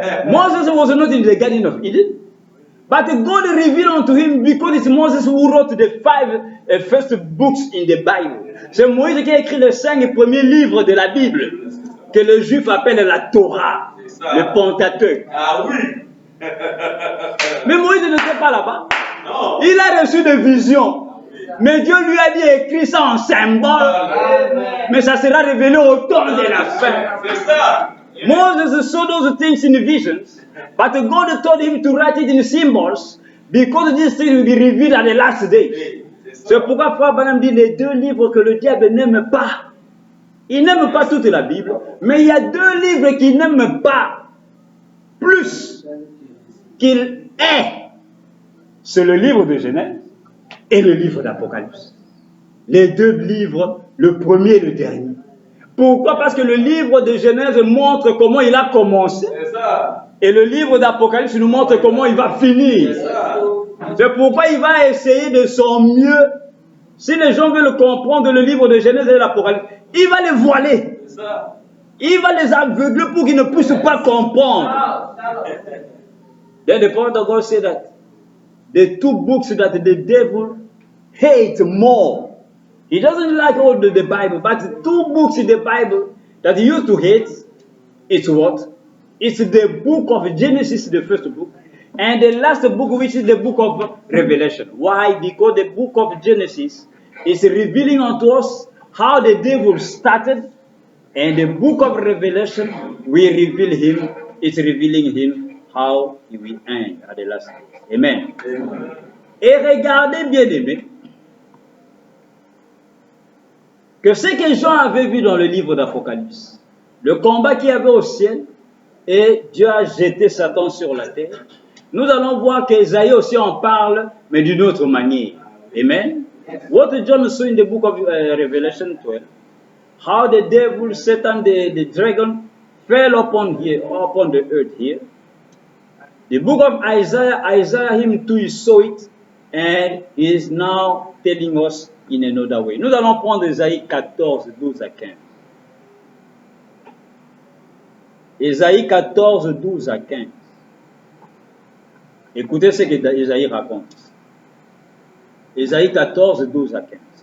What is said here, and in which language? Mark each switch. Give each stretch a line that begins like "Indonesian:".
English: Moses was not in the Garden of Eden. But God revealed unto him because it's Moses who wrote the 5 first books in the Bible.
French: C'est Moïse qui a écrit les 5 premiers livres de la Bible, que les Juifs appellent la Torah, le Pentateuque. Ah oui. Mais Moïse n'était pas là-bas. Non. Il a reçu des visions. Mais Dieu lui a dit écrit ça en symbole. Mais ça sera révélé au temps de la fin. C'est ça.
English: Moses saw those things in visions, but God told him to write it in symbols because these things will be revealed at the last day.
French: C'est pourquoi Frère Branham dit les deux livres que le diable n'aime pas. Il n'aime pas toute la Bible, mais il y a deux livres qu'il n'aime pas plus qu'il est. C'est le livre de Genèse et le livre d'Apocalypse. Les deux livres, le premier et le dernier. Pourquoi? Parce que le livre de Genèse montre comment il a commencé. Et le livre d'Apocalypse nous montre comment il va finir. C'est pourquoi il va essayer de son mieux. Si les gens veulent comprendre le livre de Genèse et l'Apocalypse, il va les voiler. Il va les aveugler pour qu'ils ne puissent pas comprendre.
English: Then the prophet of God said that the two books that the devil hates more. He doesn't like all the Bible, but the two books in the Bible that he used to hate, it's what? It's the book of Genesis, the first book, and the last book, which is the book of Revelation. Why? Because the book of Genesis is revealing unto us how the devil started, and the book of Revelation will reveal him, it's revealing him how he will end at the last day. Amen. Amen.
French: Et regardez bien aimé, que ce que Jean avait vu dans le livre d'Apocalypse, le combat qu'il y avait au ciel et Dieu a jeté Satan sur la terre. Nous allons voir qu'Ésaïe aussi en parle, mais d'une autre manière. Amen.
English: What John saw in the book of Revelation 12, how the devil, Satan, the dragon, fell upon the earth here. The book of Isaiah him too, he saw it, and he is now telling us in another way.
French: Nous allons prendre Ésaïe 14, 12 à 15. Ésaïe 14, 12 à 15. Écoutez ce que Ésaïe raconte. Ésaïe 14, 12 à 15.